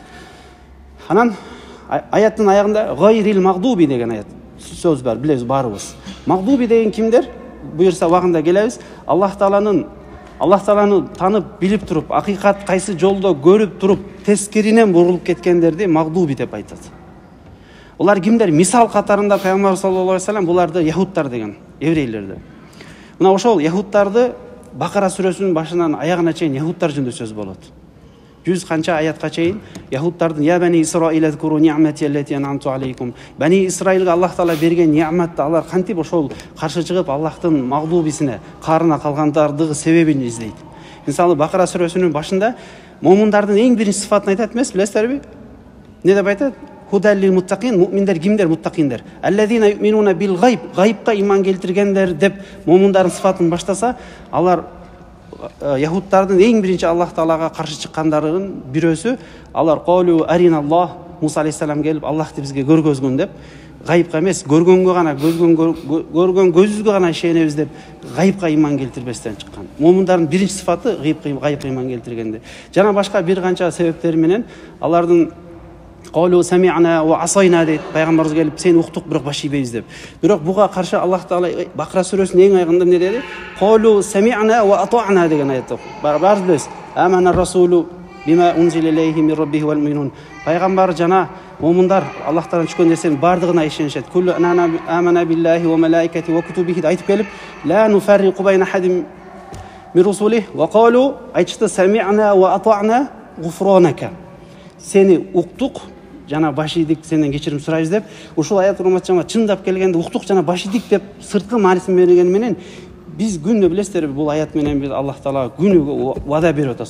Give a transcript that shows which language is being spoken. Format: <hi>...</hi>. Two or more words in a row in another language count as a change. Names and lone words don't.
<ky>Анан аяттын аягында</ky> <ar>غير المغضوب</ar> <ky>деген аят сөз бар, билебиз баарыбыз. Магдуби деген кимдер? Буюрса убагында келебиз. Аллах Тааланы танып, билип туруп, акыйкат кайсы жолдо көрүп туруп, тескеринен бурулуп кеткендерди магдуби деп айтат. Олар кимдер? Мисал катарында Пайгамбар</ky> <ar>صلى الله عليه وسلم</ar> <ky>буларды яһудтар деген, еврейлерди. Мына ошол яһудтарды Бакара сүрөсүнүн башынан аягына чейин яһудтар жөнүндө сөз болот. 100 канча аятка чейин яһудтардын</ky> <ar>يا بني إسرائيل اذكروا نعمتي التي أنعمت عليكم.</ar> <ky>Бани Исраилга Аллах Таала берген ниъматты алар кантип ошол каршы чыгып Аллахтын магдубисине, карына калгандардыгы себебин издейт. Мисалы Бакара сүрөсүнүн башында момундардын эң биринчи сыфатын айтат эмес, билесиздерби? Не деп айтат?</ky> <ar>هدى للمتقين,</ar> <ky>муъминдер кимдер? Муттакиндер.</ky> <ar>الذين يؤمنون بالغيب,</ar> <ky>гайбка иман келтиргендер деп момундардын сыфатын баштаса, алар яһудтардын эң биринчи Аллах Таалага каршы чыккандарынын бирөөсү, алар</ky> <ar>قالوا أرنا الله,</ar> <ky>Муса алейхиссалам келип Аллахты бизге көргөзгүн деп, гайбка эмес, көргөнгө гана, көргөн көзүбүзгө гана ишенебиз деп гайбка иман келтирбестен чыккан. Момундардын биринчи сыфаты гайбка иман келтиргенде. Жана башка бир канча себептери менен алардын</ky> <ar>قالوا سمعنا وعصينا</ar> <ky>дейт. Пайгамбарыбыз келип сен уктук, бирок баш ийбейбиз деп. Бирок буга каршы Аллах Таала Бакара сүрөсүнүн эң аягында эмне деди?</ky> <ar>قالوا سمعنا وأطعنا</ar> <ky>деген аят. Баарыбыз билебиз.</ky> <ar>آمن الرسول بما أنزل إليه من ربه والمؤمنون.</ar> <ky>Пайгамбар жана момундар Аллахтан түшкөн нерсенин бардыгына ишенишет.</ky> <ar>كل آمن بالله وملائكته وكتبه</ar> <ky>айтып келип,</ky> <ar>لا نفرق بين أحد من رسله وقالوا айтышты سمعنا وأطعنا غفرانك.</ar> <ky>Сени уктук жана баш ийдик, сенден кечирим сурайбыз деп, ушул аят урматчама чындап келгенде уктук жана баш ийдик деп сырткы маанисин бергени менен биз күнү билесиздерби, бул аят менен биз Аллах Таалага күнү вада берип атабыз.</ky>